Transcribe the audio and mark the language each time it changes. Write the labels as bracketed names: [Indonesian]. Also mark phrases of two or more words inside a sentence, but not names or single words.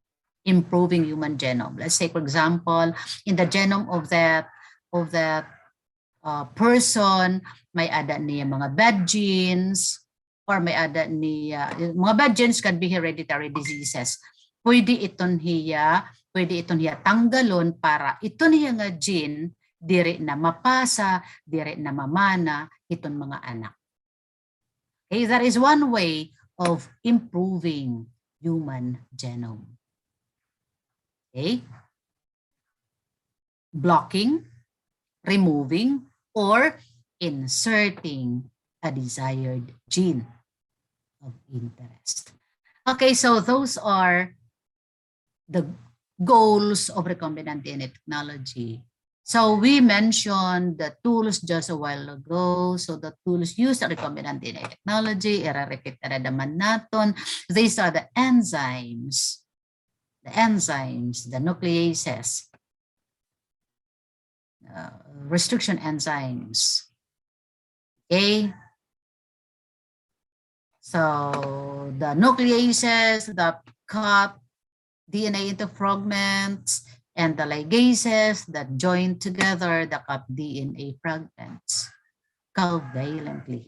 [English] Improving human genome. Let's say, for example, in the genome of that person, [Waray] may ada niya mga [English] bad genes, or [Waray] may ada niya, mga [English] bad genes can be hereditary diseases. [Waray] Pwede iton hiya tanggalon para iton hiya nga gene dire na mapasa, dire na mamana iton mga anak. [English] Okay, that is one way of improving human genome. Okay? Blocking, removing, or inserting a desired gene of interest. Okay, so those are the goals of recombinant DNA technology. So we mentioned the tools just a while ago. So the tools used in recombinant DNA technology, [Filipino] i-repeat na naman natin. [English] These are the enzymes, the nucleases, restriction enzymes. Okay. So the nucleases that cut DNA into fragments, and the ligases that join together the cut DNA fragments covalently.